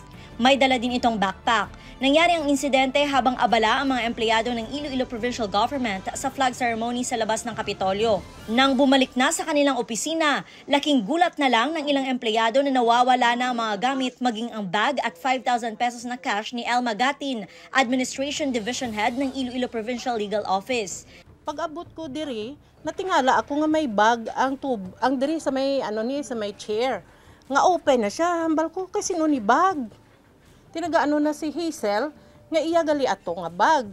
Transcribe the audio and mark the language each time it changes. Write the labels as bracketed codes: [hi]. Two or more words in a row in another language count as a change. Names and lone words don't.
[tl] May dala din itong backpack. Nangyari ang insidente habang abala ang mga empleyado ng Iloilo Provincial Government sa flag ceremony sa labas ng Kapitolyo. Nang bumalik na sa kanilang opisina, laking gulat na lang ng ilang empleyado na nawawala na ang mga gamit maging ang bag at 5,000 pesos na cash ni Elma Gatin, Administration Division Head ng Iloilo Provincial Legal Office. [hil] Pag-abot ko diri, natingala ako nga may bag ang diri sa may sa may chair. Nga open na siya, hambal ko kasi ni bag. Tinagaano na si Hazel, nga iya gali ato nga bag.